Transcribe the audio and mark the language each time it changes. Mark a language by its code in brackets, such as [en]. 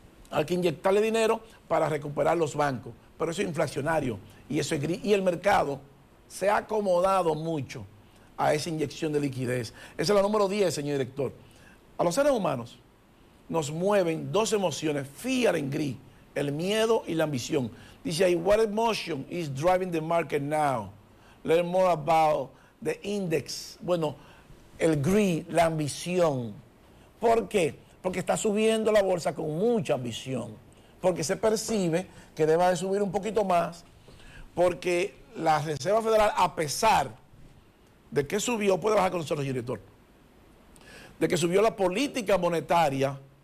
[es] Hay que inyectarle dinero para recuperar los bancos, pero eso es inflacionario y el mercado se ha acomodado mucho a esa inyección de liquidez. Esa es la número 10, señor director. A los seres humanos nos mueven dos emociones, [en] fear and greed, [es] el miedo y la ambición. Dice ahí, [en] what emotion is driving the market now? Learn more about the index. [es] Bueno, el greed, la ambición. ¿Por qué? Porque está subiendo la bolsa con mucha ambición, porque se percibe que debe de subir un poquito más, porque la Reserva Federal, a pesar de que subió, puede bajar con nosotros, director, de que subió la política monetaria